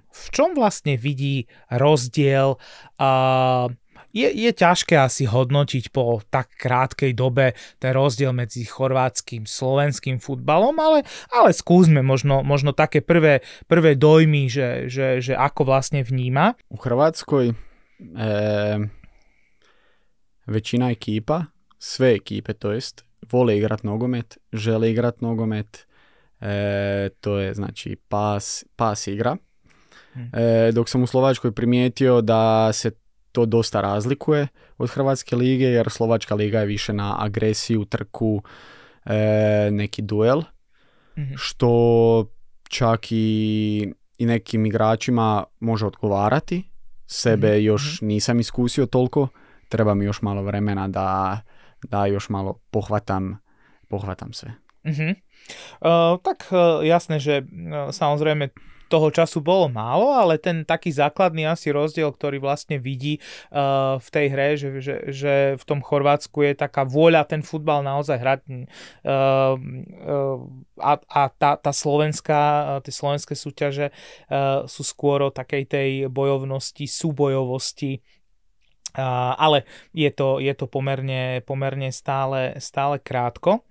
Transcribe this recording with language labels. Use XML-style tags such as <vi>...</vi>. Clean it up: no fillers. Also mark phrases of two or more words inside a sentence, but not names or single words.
<sk>V čom vlastne vidí rozdiel? Je ťažké asi hodnotiť po tak krátkej dobe ten rozdiel medzi chorvátskym, slovenským futbalom, ale skúsme možno také prvé dojmy, že ako vlastne vníma.</sk> <hr>U Hrvatskoj većina ekipa, sve ekipe to jest, vole igrat nogomet, žele igrat nogomet, to je znači pas igra. Dok sam u Slovačkoj primijetio da se to dosta razlikuje od Hrvatske lige, jer Slovačka liga je više na agresiju, trku, neki duel, što čak i nekim igračima može odgovarati. Sebe još nisam iskusio toliko, treba mi još malo vremena da još malo pohvatam sve.</hr> <sk>Tak jasné, že samozrejme toho času bolo málo, ale ten taký základný asi rozdiel, ktorý vlastne vidí v tej hre, že v tom Chorvátsku je taká vôľa ten futbal naozaj hrať, a tá slovenská, tie slovenské súťaže sú skôr o takej tej bojovnosti, súbojovosti, ale je to pomerne stále krátko.</sk>